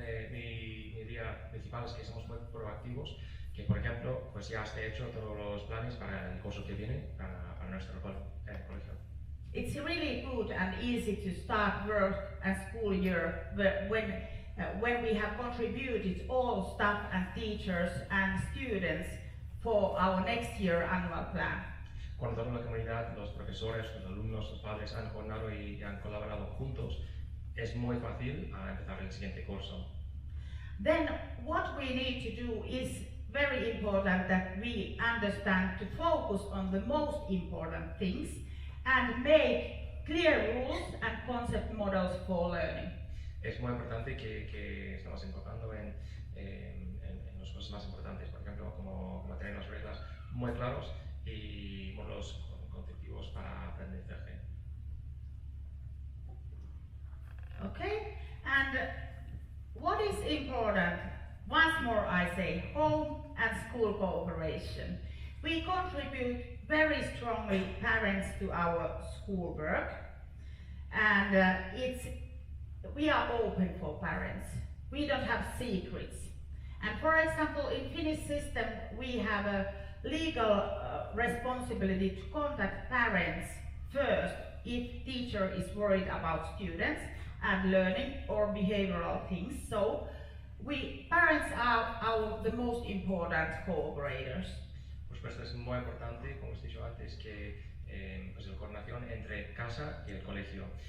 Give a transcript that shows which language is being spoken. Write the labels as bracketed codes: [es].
[es] Mi idea principal es que somos muy proactivos, que por ejemplo, pues ya se han hecho todos los planes para el curso que viene, para nuestro colegio. [en] It's really good and easy to start work and school year when we have contributed all staff and teachers and students for our next year annual plan. [es] Cuando toda la comunidad, los profesores, los alumnos, los padres han coordinado y han colaborado juntos, es muy fácil empezar el siguiente curso. [en] Then what we need to do is very important that we understand to focus on the most important things and make clear rules and concept models for learning. [es] Es muy importante que estamos enfocando en las cosas más importantes, por ejemplo, como tener las reglas muy claros y modelos conceptivos para aprendizaje. [en] Okay, and what is important? Once more I say, home and school cooperation. We contribute very strongly parents to our schoolwork, and we are open for parents. We don't have secrets. And for example, in Finnish system, we have a legal responsibility to contact parents first if teacher is worried about students and learning or behavioral things. So parents are the most important cooperators. [es] Por supuesto, es muy importante, como os he dicho antes, que pues la coordinación entre casa y el colegio.